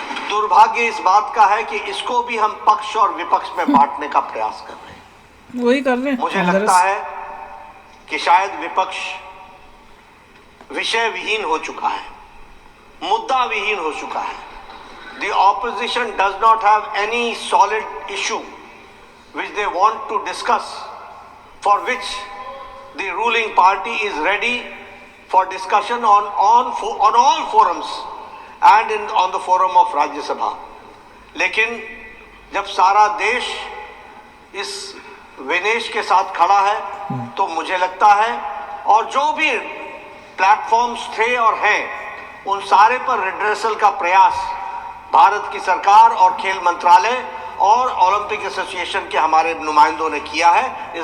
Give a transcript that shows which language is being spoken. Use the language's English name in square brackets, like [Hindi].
[Hindi] दुर्भाग्य इस बात का है कि इसको भी हम पक्ष और विपक्ष में बांटने का प्रयास कर रहे हैं। वही कर रहे हैं। मुझे लगता है कि शायद विपक्ष विषय विहीन हो चुका है, मुद्दा विहीन हो चुका है। [English] The opposition does not have any solid issue which they want to discuss, for which the ruling party is ready for discussion on all forums and on the forum of Rajya Sabha. [Hindi] लेकिन जब सारा देश इस विनेश के साथ खड़ा है तो मुझे लगता है, और जो भी प्लेटफॉर्म्स थे और हैं उन सारे पर रिड्रेसल का प्रयास भारत की सरकार और खेल मंत्रालय और ओलंपिक एसोसिएशन के हमारे नुमाइंदों ने किया है।